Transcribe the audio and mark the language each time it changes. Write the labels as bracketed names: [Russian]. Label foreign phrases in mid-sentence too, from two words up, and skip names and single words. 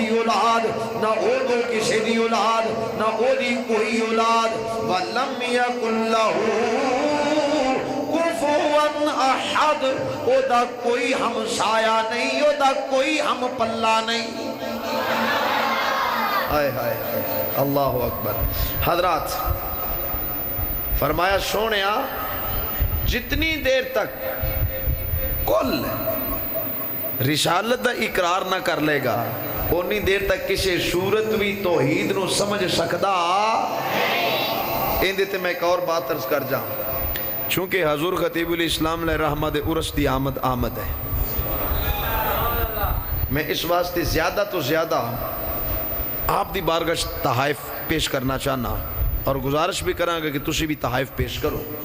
[Punjabi] اولاد نہ او دو کسی دی اولاد نہ او دی کوئی اولاد [Arabic] وَلَمْ يَكُنْ لَهُ كُفُوًا أَحَدٌ [Punjabi] او دا کوئی ہمسایہ نہیں او دا کوئی ہم پلہ نہیں آئے ہائے [Arabic] اللہ اکبر [Punjabi] حضرات فرمایا سونیا جتنی دیر تک کل رسالت دا اقرار نہ کر لے گا اتنی دیر تک کسی صورت بھی توحید نو سمجھ سکدا اندے تے میں ایک اور بات عرض کر جاؤں چونکہ حضور خطیب الاسلام علیہ رحمت عرس دی آمد ہے میں اس واسطے زیادہ تو زیادہ آپ دی بارگاہ تحائف پیش کرنا چاہنا اور گزارش بھی کروں گا کہ تسی بھی تحائف پیش کرو